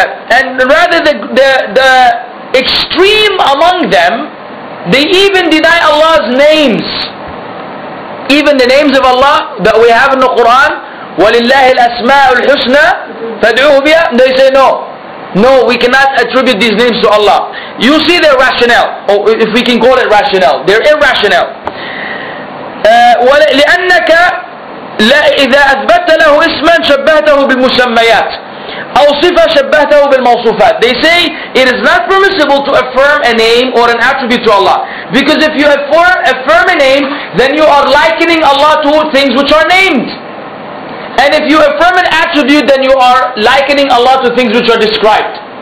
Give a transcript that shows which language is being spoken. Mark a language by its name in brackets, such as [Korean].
[English] And rather the extreme among them, they even deny Allah's names. Even the names of Allah that we have in the Quran, [Arabic] وَلِلَّهِ الْأَسْمَاءُ الْحُسْنَى فَادْعُوهُ بِهَا, [English] they say no. No, we cannot attribute these names to Allah. You see their rationale, or if we can call it rationale. They're irrational. [Arabic] لأنك إذا أثبت له اسما شبهته بالمسميات أو صفة شبهته بالموصوفات. [English] They say it is not permissible to affirm a name or an attribute to Allah, because if you affirm a name, then you are likening Allah to things which are named. And if you affirm an attribute, then you are likening Allah to things which are described.